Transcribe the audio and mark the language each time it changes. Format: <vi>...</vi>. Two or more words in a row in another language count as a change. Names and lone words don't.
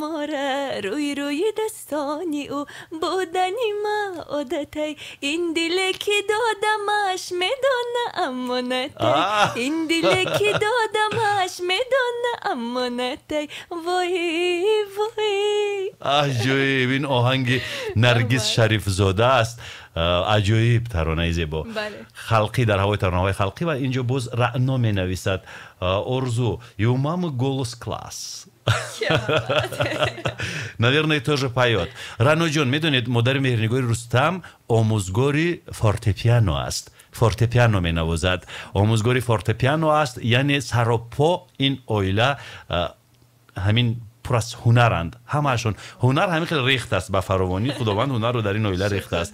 <fa>آره روی روی دستانی او بودنی ما عادتی، این دلی که دادمش میدانه امانتی، این دلی که دادمش میدانه امانتی. وای وای عجیب. این آهنگ نرگس شریف زاده است. عجیب ترانه زیبا خلقی در هوای ترانه‌های خلقی. و اینجا باز رعنا می نویسد Орзу,</fa> <ru>и у мамы голос класс. Наверное, тоже поет. Рано Джон,</ru> <fa>میدونید مادر مهرنگار رستم آموزگاری فورتپیانو است. فورتپیانو می نوازد. آموزگاری فورتپیانو است، یعنی سراپا این اویله همین پر از هنرند. همه‌شون هنر همین خیلی ریخت است به فراوانی. خداوند هنر رو در این اویله ریخته است.</fa>